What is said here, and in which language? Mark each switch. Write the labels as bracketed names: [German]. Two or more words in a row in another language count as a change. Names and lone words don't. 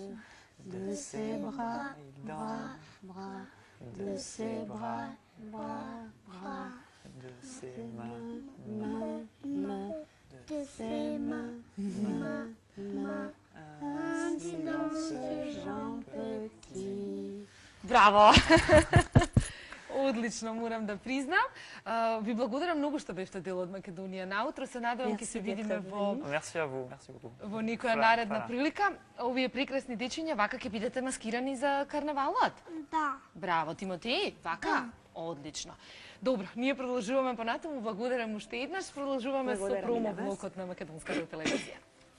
[French] De ses bras, bras, de ses bras, bras, de ses mains, de ses mains, ainsi danse Jean Petit. [Macedonian] Браво! Одлично, морам да признам. Ви благодарам многу што бевте дел од Македонија. Наутро се надевам ќе се видиме [French] Merci à vous, merci beaucoup. [Macedonian] во некоја наредна прилика. Овие прекрасни дечиња вака ќе бидете маскирани за карнавалот. Да. Браво, Тимотеј, вака? Одлично. Добро, ние продолжуваме понатаму. Благодарам уште еднаш. Продолжуваме со Благодарам и на вас. промо блокот на Македонската телевизија.